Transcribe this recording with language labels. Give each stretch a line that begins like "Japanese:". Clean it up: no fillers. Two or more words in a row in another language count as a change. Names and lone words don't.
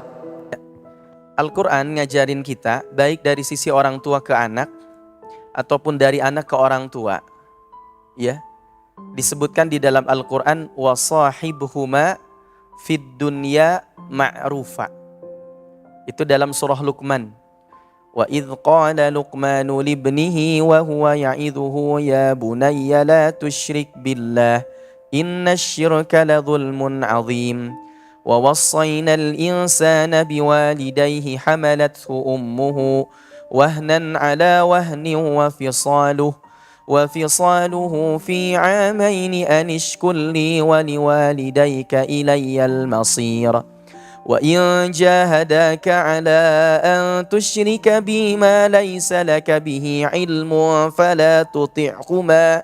Indonesian: Al-Quran ngajarin kita baik dari sisi orang tua ke anak ataupun dari anak ke orang tua. Ya, disebutkan di dalam Al-Quran
Arabic: وصاحبهما في الدنيا معروفا.
Indonesian: Itu dalam surah Luqman.
Arabic: وإذ قال لقمان لابنه وهو يعظه يا بني لا تشرك بالله إن الشرك لظلم عظيم. ووصينا الإنسان بوالديه حملته أمه وهنا على وهن وفصاله في عامين أن اشكر لي ولوالديك إلي المصير وإن جاهداك على أن تشرك بي ما ليس لك به علم فلا تطعهما